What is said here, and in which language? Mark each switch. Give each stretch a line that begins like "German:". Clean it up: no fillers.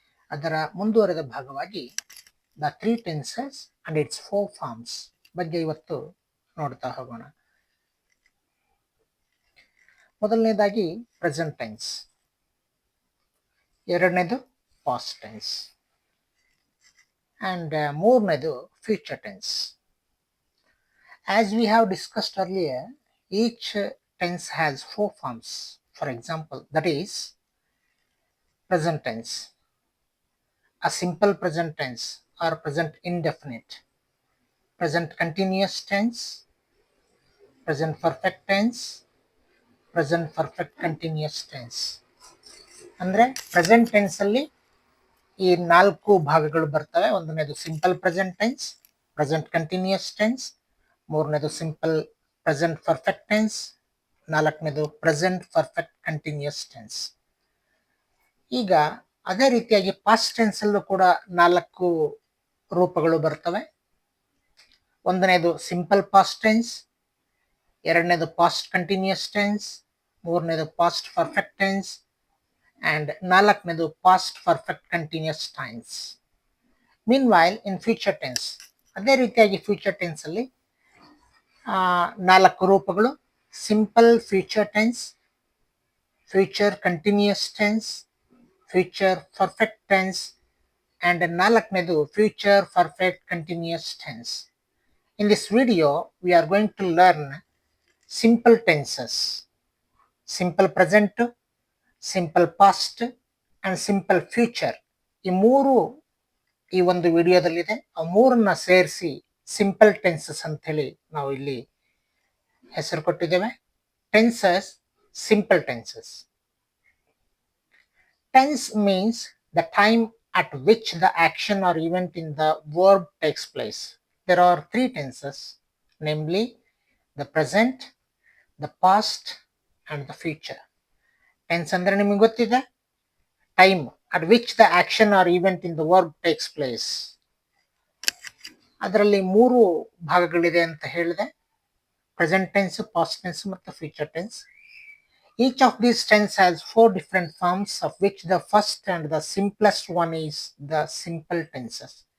Kannada: ಅದರ ಮುಂದುವರೆದ ಭಾಗವಾಗಿ
English: the 3 tenses and its 4 forms
Kannada: ಬಗ್ಗೆ ಇವತ್ತು ನೋಡ್ತಾ ಹೋಗೋಣ. ಮೊದಲನೇದಾಗಿ ಪ್ರೆಸೆಂಟ್ ಟೆನ್ಸ್, ಎರಡನೇದು ಪಾಸ್ಟ್ ಟೆನ್ಸ್ and ಮೂರನೇದು future tense.
English: As we have discussed earlier, each tense has 4 forms. For example, that is present tense, a simple present tense or present indefinite, present continuous tense, present perfect tense, present perfect continuous tense.
Kannada: ಅಂದ್ರೆ present tense ಅಲ್ಲಿ ಈ 4 ಭಾಗಗಳು ಬರ್ತವೆ. ಒಂದನೇದು simple present tense, present continuous tense, ಮೂರನೇದು simple present perfect tense, ನಾಲ್ಕನೇದು present perfect continuous tense. ಈಗ ಅದೇ ರೀತಿಯಾಗಿ ಪಾಸ್ಟ್ ಟೆನ್ಸ್ ಅಲ್ಲೂ ಕೂಡ 4 ರೂಪಗಳು ಬರ್ತವೆ. ಒಂದನೇದು ಸಿಂಪಲ್ ಪಾಸ್ಟ್ ಟೆನ್ಸ್, ಎರಡನೇದು ಪಾಸ್ಟ್ ಕಂಟಿನ್ಯೂಸ್ ಟೆನ್ಸ್, ಮೂರನೇದು ಪಾಸ್ಟ್ ಪರ್ಫೆಕ್ಟ್ ಟೆನ್ಸ್ and ನಾಲ್ಕನೇದು past perfect continuous tense.
English: meanwhile in future tense,
Kannada: ಅದೇ ರೀತಿಯಾಗಿ ಫ್ಯೂಚರ್ ಟೆನ್ಸ್ ಅಲ್ಲಿ 4 ರೂಪಗಳು: simple future tense, future continuous tense, future perfect tense and ನಾಲ್ಕನೇದು future perfect continuous tense.
English: In this video we are going to learn simple tenses, simple present, simple past and simple future.
Kannada: ಈ ಮೂರು ಈ ಒಂದು ವಿಡಿಯೋದಲ್ಲಿದೆ. ಆ ಮೂರನ್ನ ಸೇರಿಸಿ simple tenses ಅಂತ ಹೇಳಿ ನಾವು ಇಲ್ಲಿ ಹೆಸರು ಕೊಟ್ಟಿದ್ದೇವೆ.
English: Tenses, simple tenses. Tense means the time at which the action or event in the verb takes place. There are 3 tenses, namely the present, the past and the future. ಟೆನ್ಸ್
Kannada: ಅಂದ್ರೆ ನಿಮಗೆ ಗೊತ್ತಿದೆ,
English: Time at which the action or event in the verb takes place.
Kannada: ಅದರಲ್ಲಿ 3 ಭಾಗಗಳಿದೆ ಅಂತ ಹೇಳಿದೆ: present tense, past tense ಮತ್ತು future tense.
English: Each of these tense has 4 different forms, of which the first and the simplest one is the simple tenses.